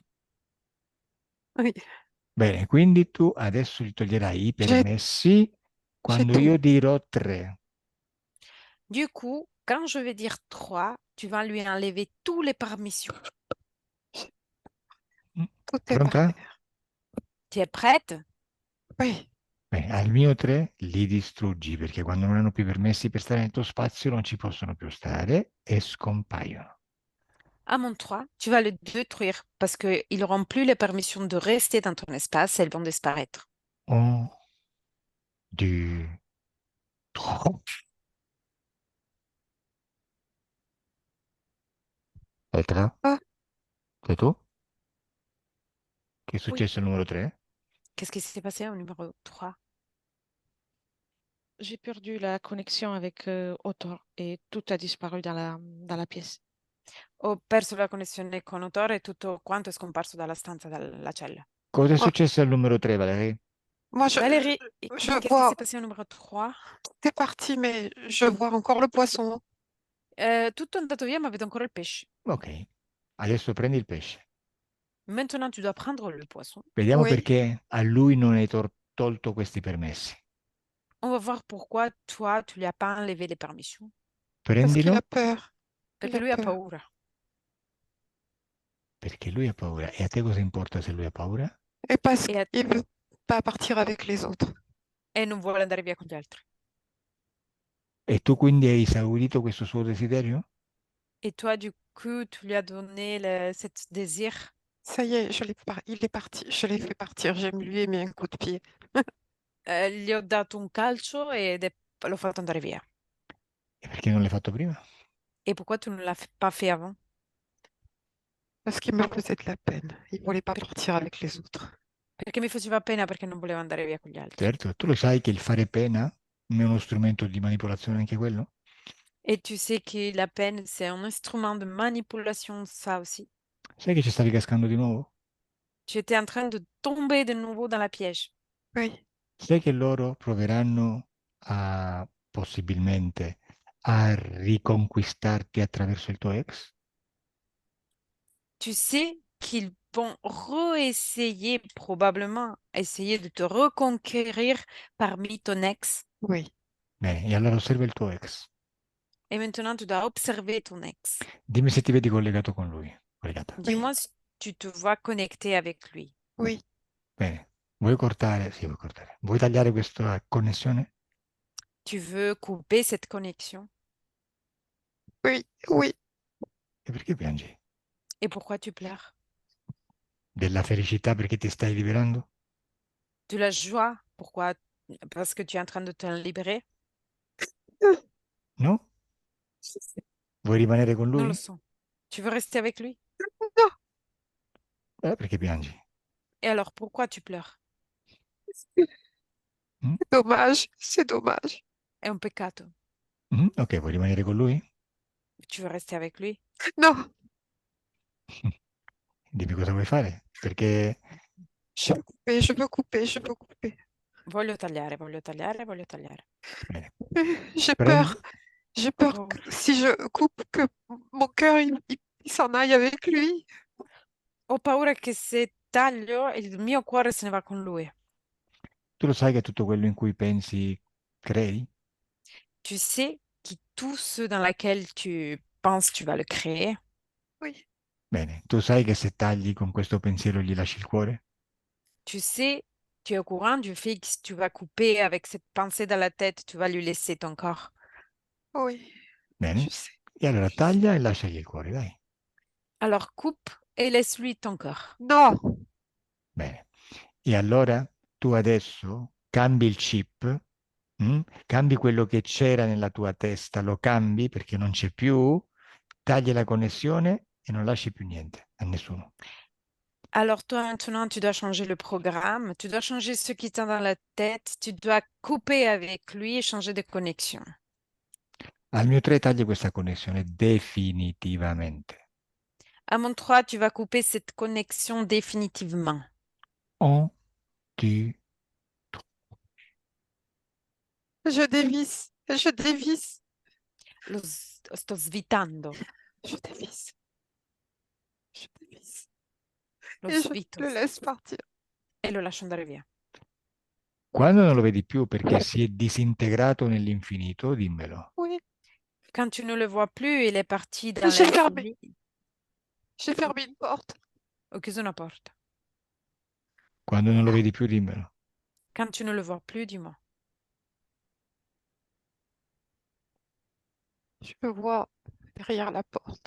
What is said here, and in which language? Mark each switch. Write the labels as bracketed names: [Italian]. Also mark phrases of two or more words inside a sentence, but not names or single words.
[French] oui, [Italian] Bene, quindi tu adesso gli toglierai i [French] j'ai [Italian] permessi [French] j'ai [Italian] quando [French] tout. [Italian] io dirò 3. [French] Du coup, quand je vais dire 3, tu vas lui enlever toutes les permissions. Tout est par [Italian] Pronta? [French] terre. Tu es prête? Oui, [Italian] Bene, al mio 3 li distruggi perché quando non hanno più permessi per stare nel tuo spazio non ci possono più stare e scompaiono. [French] À mon 3, tu vas le détruire parce qu'ils n'auront plus les permissions de rester dans ton espace, elles vont disparaître. 1, 2, 3. Petra, ah, [Italian] sei tu? Che è [French] Oui. [Italian] successo al numero 3? [French] Qu'est-ce qui s'est passé au numéro 3? J'ai perdu la connexion avec Autor et tout a disparu dans la pièce. [Italian] Ho perso la connessione con Otore e tutto quanto è scomparso dalla stanza, dalla cella. Cosa è [French] moi, [Italian] successo al numero 3, Valerie? [French] moi, Valérie, je qu'est-ce qui vois, s'est passé au numéro 3? tout est parti, mais je vois encore le poisson. [Italian] Tutto è andato via, ma vedo ancora il pesce. Ok, adesso prendi il pesce. [French] Maintenant, tu dois prendre le poisson. [Italian] Vediamo [French] Oui, [Italian] perché a lui non hai tolto questi permessi. [French] On va voir pourquoi toi, tu lui as pas enlevé les permissions. parce qu'il [Italian] Prendilo [French] a peur. Il [Italian] Perché [French] a [Italian] lui ha [French] peur. [Italian] paura. perché lui ha paura. E a te cosa importa se lui ha paura? [French] Et parce [Italian] E, [French] qu'il veut pas partir avec les autres. [Italian] e non vuole andare via con gli altri. E tu quindi hai esaurito questo suo desiderio? [French] Et toi, du coup, tu lui as donné cet désir. Ça y est, il est parti. Je l'ai fait partir. Lui ai mis un coup de pied. [Italian] Gli ho dato un calcio ed l'ho fatto andare via. E perché non l'hai fatto prima? [French] Et pourquoi tu ne l'as pas fait avant? Parce qu'il me faisait de la peine. Il voulait pas [Italian] Per- [French] partir avec les autres. [Italian] Perché mi faceva pena perché non voleva andare via con gli altri. Certo, tu lo sai che il fare pena non è uno strumento di manipolazione anche quello? [French] Et tu sais que la peine, c'est un instrument de manipulation, ça aussi. [Italian] Sai che ci stavi cascando di nuovo? [French] Tu étais en train de tomber de nouveau dans la piège. Oui, [Italian] Sai che loro proveranno a possibilmente a riconquistarti attraverso il tuo ex? [French] Tu sais qu'ils vont réessayer, probablement essayer de te reconquérir parmi ton ex. oui. [Italian] Bene, e allora osserva il tuo ex. [French] Et maintenant, tu dois observer ton ex. [Italian] Dimmi se ti vedi collegato con lui. Collegata. [French] Dis-moi si tu te vois connecté avec lui. Oui, [Italian] Bene. Vuoi cortare? Sì, vuoi cortare. Vuoi tagliare questa connessione? [French] Tu veux couper cette connexion. oui, oui. [Italian] E perché piangi? [French] Et pourquoi tu pleures? [Italian] Della felicità perché ti stai liberando? [French] De la joie. Pourquoi? Parce que tu es en train de te libérer? [Italian] No? Vuoi rimanere con [French] Non [Italian] lui? [French] le sens. Tu veux rester avec lui? Non, [Italian] Perché piangi? [French] Et alors, pourquoi tu pleures? Mm? c'est dommage, c'est dommage. [Italian] È un peccato. Ok, vuoi rimanere con lui? [French] Tu veux rester avec lui? Non, [Italian] Dimmi cosa vuoi fare? Perché [French] je veux couper, je veux couper, je veux couper. [Italian] Voglio tagliare, voglio tagliare, voglio tagliare. bene, [French] J'ai [Italian] prendi, [French] peur. J'ai peur Oh, que si je coupe, que mon cœur, il s'en aille avec lui. [Italian] ho paura che se taglio il mio cuore se ne va con lui. tu lo sai che tutto quello in cui pensi crei? [French] Tu sais que tout ce dans lequel tu penses, tu vas le créer. Oui, [Italian] Bene, tu sai che se tagli con questo pensiero gli lasci il cuore? [French] Tu sais, tu es au courant du fait que si tu vas couper avec cette pensée dans la tête, tu vas lui laisser ton corps. oui, je [Italian] Bene, [French] sais. [Italian] e allora [French] Je sais. [Italian] taglia e lasciagli il cuore, dai. [French] Alors coupe et laisse-lui ton corps. Non, [Italian] Bene. E allora tu adesso cambi il chip, cambi quello che c'era nella tua testa, lo cambi perché non c'è più, tagli la connessione e non lasci più niente a nessuno. [French] Alors toi maintenant, tu dois changer le programme, tu dois changer ce qui tient dans la tête, tu dois couper avec lui et changer de connexion. [Italian] Al mio 3 tagli questa connessione definitivamente. [French] À mon 3, tu vas couper cette connexion définitivement. On, tu, Je dévisse, je dévisse, [Italian] Sto svitando, [French] je dévisse, je dévisse. [Italian] lo [French] Et je [Italian] svito [French] le laisse partir. [Italian] e lo lascio andare via. Quando non lo vedi più perché si è disintegrato nell'infinito, dimmelo. [French] Oui, Quand tu ne le vois plus, il est parti dans j'ai fermé, l'infini. j'ai fermé une porte. [Italian] Ho chiuso una porta. Quando non lo vedi più, dimmelo. [French] Quand tu ne le vois plus, dis-moi. Je me vois derrière la porte.